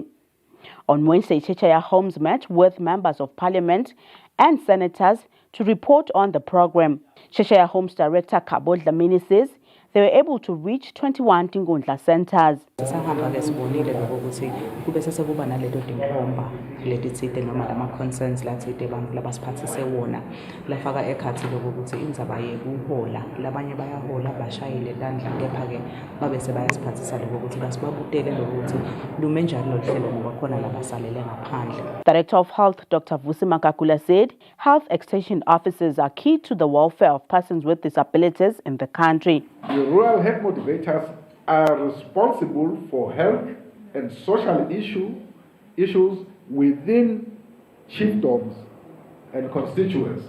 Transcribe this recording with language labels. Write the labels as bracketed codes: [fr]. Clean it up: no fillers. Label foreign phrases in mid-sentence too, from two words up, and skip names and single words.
[en] On Wednesday, Cheshire Homes met with members of Parliament and senators to report on the program. Cheshire Homes Director Kabo Dlamini says they were able to reach 21 Tingundla centers. [ss] Concerns lathide abantu labasiphathise wona lafaka ekhathi lokuthi indzaba yekuhola labanye bayahola bashayile landla kepha ke babe sebayasiphathisa lokuthi basibabutele lokuthi lume njalo lohlelo ngoba khona labasalele ngaphandle. [en] Director of Health Dr. Vusi Makakula said health extension officers are key to the welfare of persons with disabilities in the country. The rural health motivators are responsible for health and social issues within chiefdoms and constituencies.